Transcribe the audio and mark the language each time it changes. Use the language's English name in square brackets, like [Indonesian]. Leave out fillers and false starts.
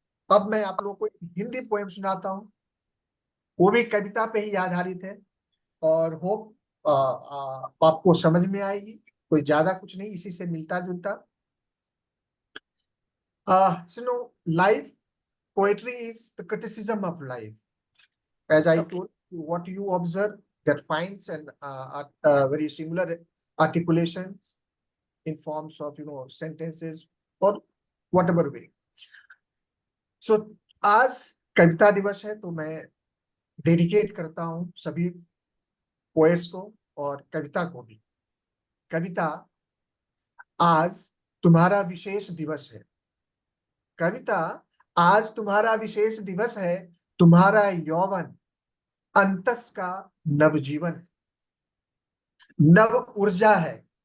[Hindi] अब मैं आप लोगों को एक हिंदी पोएम सुनाता हूँ, वो भी कविता पे ही आधारित है, और होप आपको समझ में आएगी, कोई ज्यादा कुछ नहीं, इसी से मिलता जुलता. [English] Life, poetry is the criticism of life. As I told you, what you observe that finds and very similar articulations in forms of sentences or whatever way. [Hindi] So आज कविता दिवस है, तो मैं डेडिकेट करता हूं सभी पोएट्स को और कविता को भी. कविता, आज तुम्हारा विशेष दिवस है. कविता, आज तुम्हारा विशेष दिवस है. तुम्हारा यौवन अंतस का नवजीवन है, नव ऊर्जा है,